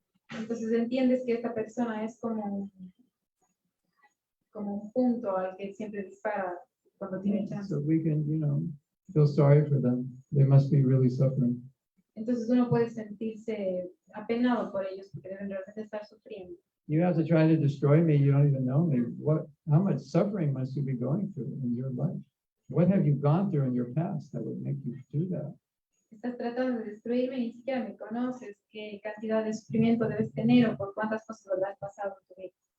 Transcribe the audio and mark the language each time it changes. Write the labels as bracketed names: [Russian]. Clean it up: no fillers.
[Spanish] Entonces entiendes que esta persona es como un punto al que siempre dispara cuando tiene chance. [English] So we can, feel sorry for them. They must be really suffering. [Spanish] Entonces uno puede sentirse apenado por ellos porque deben realmente estar sufriendo. [English] You have to try to destroy me. You don't even know me. How much suffering must you be going through in your life? What have you gone through in your past that would make you do that? [Spanish] Estás tratando de destruirme y ni siquiera me conoces. ¿Qué cantidad de sufrimiento debes tener o por cuántas cosas habrás pasado en tu vida?